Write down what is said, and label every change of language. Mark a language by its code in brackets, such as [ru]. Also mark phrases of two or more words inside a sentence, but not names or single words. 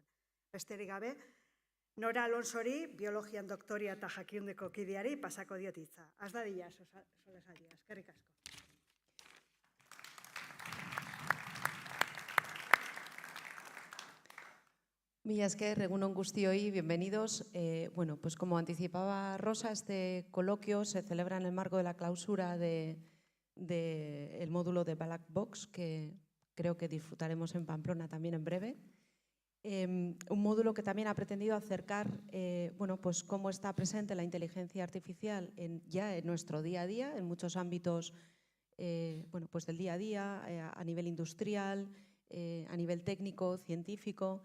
[eu] Besterik gabe, Nora Alonsori, biologian doktoria eta Jakiundeko kideari pasako diot hitza. Az dadila solasaldia. Eskerrik asko. Mila esker, egun on guztioi, [es] bienvenidos. Pues como anticipaba Rosa, este coloquio se celebra en el marco de la clausura del módulo de Black Box, que creo que disfrutaremos en Pamplona también en breve. Un módulo que también ha pretendido acercar pues cómo está presente la inteligencia artificial ya en nuestro día a día, en muchos ámbitos pues del día a día, a nivel industrial, a nivel técnico, científico.